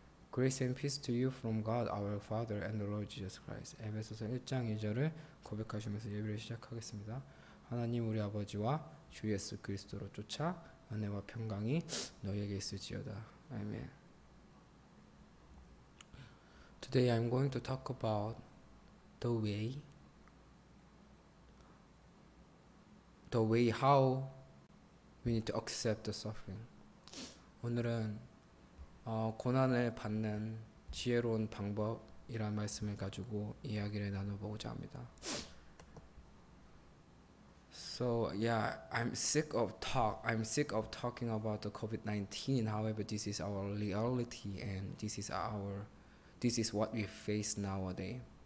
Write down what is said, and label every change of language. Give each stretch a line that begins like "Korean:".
English: Grace and peace to you from God our Father and the Lord Jesus Christ.
Korean: 에베소서 1장 2절을 고백하시면서 예배를 시작하겠습니다. 하나님 우리 아버지와 주 예수 그리스도로 쫓아 은혜와 평강이 너에게 있을지어다. 아멘.
English: Today I'm going to talk about the way how we need to accept the suffering.
Korean: 오늘은 고난을 받는 지혜로운 방법이란 말씀을 가지고 이야기를 나눠보고자 합니다.
English: So yeah, I'm sick of talking about the COVID-19. However, this is our reality and this is what we face nowadays.